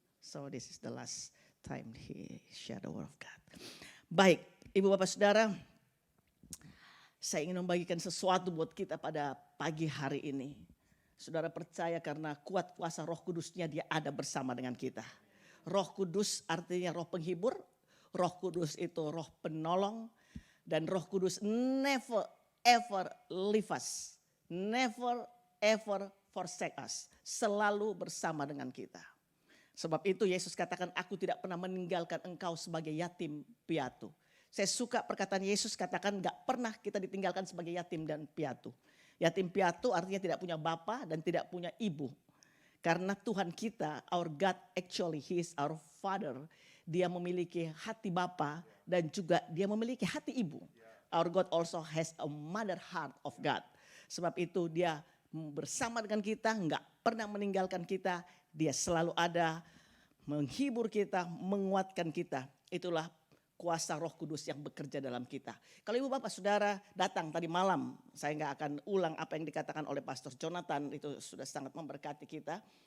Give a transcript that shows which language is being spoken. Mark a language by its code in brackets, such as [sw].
[en] So this is the last time he share the word of God. [id] Baik, Ibu Bapak Saudara, saya ingin membagikan sesuatu buat kita pada pagi hari ini. Saudara percaya karena kuat kuasa Roh Kudusnya dia ada bersama dengan kita. Roh Kudus artinya roh penghibur, Roh Kudus itu roh penolong, dan Roh Kudus [en] never ever leave us, never ever forsake us, [id] selalu bersama dengan kita. Sebab itu Yesus katakan, aku tidak pernah meninggalkan engkau sebagai yatim piatu. Saya suka perkataan Yesus katakan gak pernah kita ditinggalkan sebagai yatim dan piatu. Yatim piatu artinya tidak punya bapa dan tidak punya ibu. Karena Tuhan kita, [en] our God actually, He is our Father. [id] Dia memiliki hati bapa dan juga dia memiliki hati ibu. [en] Our God also has a mother heart of God. [id] Sebab itu dia bersama dengan kita, enggak pernah meninggalkan kita. Dia selalu ada, menghibur kita, menguatkan kita. Itulah kuasa Roh Kudus yang bekerja dalam kita. Kalau Ibu Bapak Saudara datang tadi malam, saya enggak akan ulang apa yang dikatakan oleh Pastor Jonathan, itu sudah sangat memberkati kita.